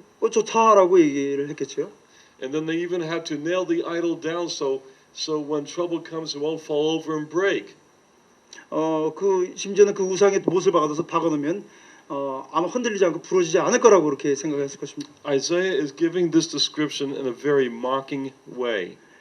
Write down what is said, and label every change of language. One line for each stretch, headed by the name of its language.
Korean: 좋다라고 얘기를 했겠죠.
English: And then they even have to nail the idol down so when trouble comes, it won't fall over and break.
Korean: 그 심지어는 그 우상의 못을 박아놓으면 아마 흔들리지 않고 부러지지 않을 거라고 그렇게 생각했을 것입니다.
English: Isaiah is giving this description in a very mocking way.